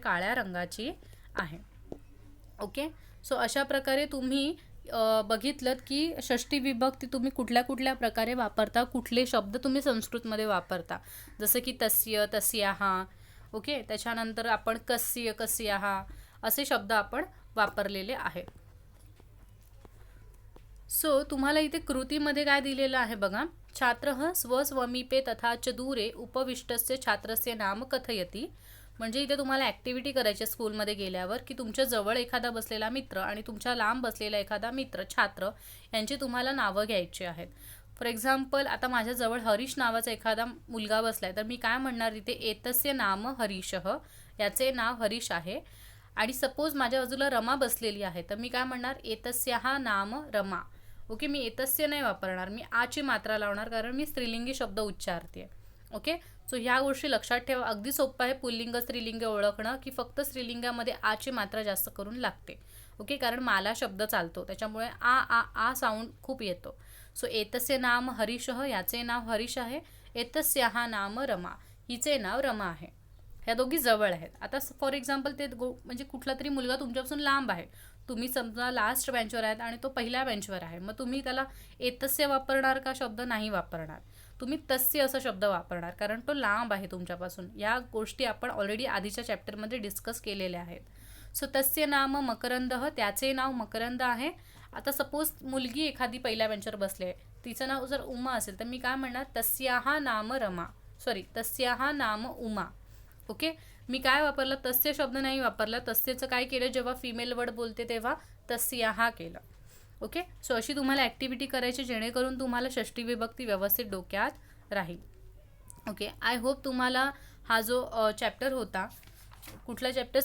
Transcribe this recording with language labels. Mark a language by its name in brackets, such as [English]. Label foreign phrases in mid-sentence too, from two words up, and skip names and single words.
[Marathi] काळ्या रंगाची आहे. [English] okay, so [Marathi] अशा प्रकारे तुम्ही बघितलं की षष्टी विभक्ती तुम्ही कुठल्या कुठल्या प्रकारे वापरता, कुठले शब्द तुम्ही संस्कृतमध्ये वापरता, जसं की [Sanskrit] तस्य, तस्याः. [Marathi] ओके, त्याच्यानंतर आपण [Sanskrit] कस्य, कस्याः [Marathi] असे शब्द आपण वापरलेले आहेत. सो तुम्हाला इथे कृतीमध्ये काय दिलेलं आहे बघा. [Sanskrit] छात्रः स्वस्वमीपे तथा च दूरे उपविष्टस्य छात्रस्य नाम कथयति. [Marathi] म्हणजे इथे तुम्हाला ॲक्टिव्हिटी करायची स्कूलमध्ये गेल्यावर, की तुमच्या जवळ एखादा बसलेला मित्र आणि तुमच्या लांब बसलेला एखादा मित्र, छात्र, यांची तुम्हाला नावं घ्यायची आहेत. [English] for example, [Marathi] आता माझ्याजवळ हरीश नावाचा एखादा मुलगा बसलाय, तर मी काय म्हणणार इथे? [Sanskrit] एतस्य नाम हरीशः, [Marathi] याचे नाव हरीश आहे. आणि सपोज माझ्या बाजूला रमा बसलेली आहे, तर मी काय म्हणणार? [Sanskrit] एतस्याः नाम रमा. [Marathi] ओके, मी एतस्य नाही वापरणार, मी आची मात्रा लावणार कारण मी स्त्रीलिंगी शब्द उच्चारते. [English] okay, so [Marathi] ह्या गोष्टी लक्षात ठेवा. अगदी सोपं आहे पुल्लिंग स्त्रीलिंग ओळखणं, की फक्त स्त्रीलिंगामध्ये आची मात्रा जास्त करून लागते. ओके, कारण माला शब्द चालतो त्याच्यामुळे आ साऊंड खूप येतो. [Sanskrit] सो एतस्य नाम हरीशः, [Marathi] याचे नाव हरीश आहे. [Sanskrit] एतस्याः नाम रमा, [Marathi] हिचे नाव रमा आहे. ह्या दोघी जवळ आहेत. आता [English] for example [Marathi] ते म्हणजे कुठला तरी मुलगा तुमच्यापासून लांब आहे, तुम्ही समजा [English] last benchवर [Marathi] आहेत आणि तो पहिल्या बेंचवर आहे, मग तुम्ही त्याला एतस्य वापरणार का शब्द? नाही वापरणार. तुम्ही तस्य असा शब्द वापरणार कारण तो लांब आहे तुमच्यापासून. या गोष्टी आपण ऑलरेडी आधीच्या चॅप्टरमध्ये डिस्कस केलेल्या आहेत. [Sanskrit] सो तस्य नाम मकरंदः, [Marathi] त्याचे नाव मकरंद आहे. आता सपोज मुलगी एखादी पहिल्या बेंचवर बसली आहे, तिचं नाव जर उमा असेल तर मी काय म्हणणार? [Sanskrit] तस्याः नाम रमा, तस्याः नाम उमा. [Marathi] ओके, मी काय वापरलं? तस्य शब्द नाही वापरला. तस्यचं काय केलं? जेव्हा [English] female word [Marathi] बोलते तेव्हा तस्याः केलं. [English] okay, so [Marathi] अशी तुम्हाला ॲक्टिव्हिटी करायची जेणेकरून तुम्हाला षष्टी विभक्ती व्यवस्थित डोक्यात राहील. [English] okay, I hope [Marathi] तुम्हाला हा जो चॅप्टर होता, कुठला चॅप्टर?